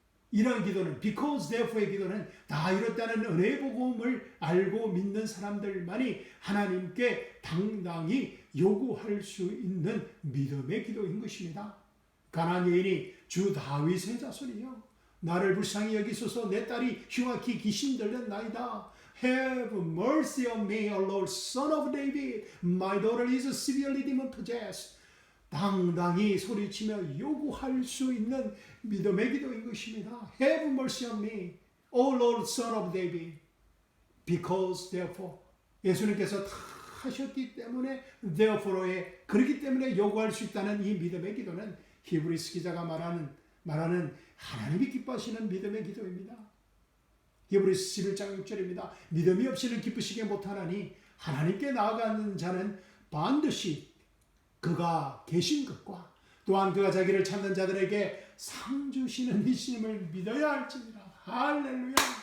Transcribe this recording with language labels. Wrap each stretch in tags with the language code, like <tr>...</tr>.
<ko>이런 기도는</ko> <en>because therefore</en> <ko>의 기도는 다 이뤘다는 은혜의 복음을 알고 믿는 사람들만이 하나님께 당당히 요구할 수 있는 믿음의 기도인 것입니다. 가나안 여인이 주 다윗의 자손이요, 나를 불쌍히 여기소서, 내 딸이 흉악히 귀신 들렸나이다.</ko> <en>Have mercy on me, O Lord, son of David. My daughter is severely demon possessed.</en> <ko>당당히 소리치며 요구할 수 있는 믿음의 기도인 것입니다.</ko> <en>Have mercy on me, O Lord, son of David. Because therefore,</en> <ko>예수님께서 다 약속하셨기 때문에 therefore에 그렇기 때문에 요구할 수 있다는 이 믿음의 기도는 히브리스 기자가 말하는 하나님이 기뻐하시는 믿음의 기도입니다. 히브리스 11장 6절입니다. 믿음이 없이는 기쁘시게 못하나니 하나님께 나아가는 자는 반드시 그가 계신 것과 또한 그가 자기를 찾는 자들에게 상 주시는 이심을 믿어야 할지니라. 할렐루야.</ko>